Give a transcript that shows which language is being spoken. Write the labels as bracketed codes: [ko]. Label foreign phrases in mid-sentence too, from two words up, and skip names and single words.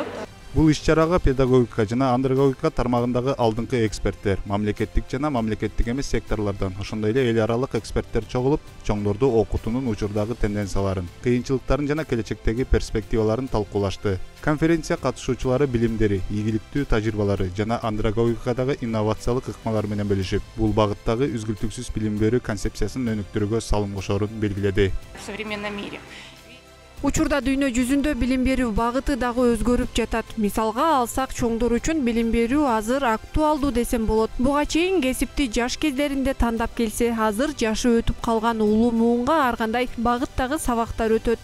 [ky] Бул иш-чарага педагогика жана андрогогика тармагындагы алдыңкы эксперттер, мамлекеттик жана мамлекеттик эмес секторлордон, ошондой эле эл аралык эксперттер чогулуп, чоңдорду окутуунун учурдагы тенденцияларын, кыйынчылыктарын жана келечектеги перспективаларын талкуулашты. Конференция катышуучулары билимдери, ийгиликтүү тажрыйбалары жана андрогогикадагы инновациялык ыкмалар менен бөлүшүп, бул багыттагы үзгүлтүксүз билим берүү концепциясын өнүктүрүүгө салым кошорун белгиледи. [ru] В современном мире [ky] Учурда дүйнө жүзүндө билим берүү багыты дагы өзгөрүп жатат. Мисалга алсак, чоңдор үчүн билим берүү азыр актуалдуу десем болот. Буга чейин кесипти жаш кездеринде тандап келсе, азыр жашы өтүп калган улуу муунга ар кандай багыттагы сабактар өтөт.